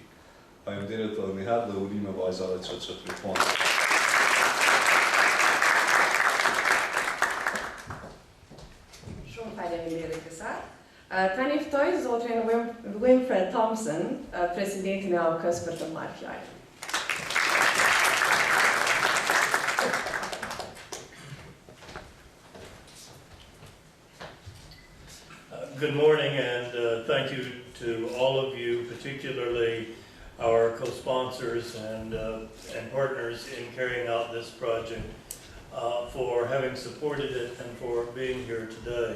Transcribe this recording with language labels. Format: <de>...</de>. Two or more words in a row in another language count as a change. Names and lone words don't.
<sq>Faleminderit edhe një herë dhe urime vajzave që fillojnë. Shumë faleminderit kësaj. Tani ftoj zotrin Winfred Thompson, presidentin e A.U.K-s për të marrë fjalën.</sq> <en>Good morning, and thank you to all of you, particularly our co-sponsors and partners in carrying out this project, for having supported it and for being here today.</en>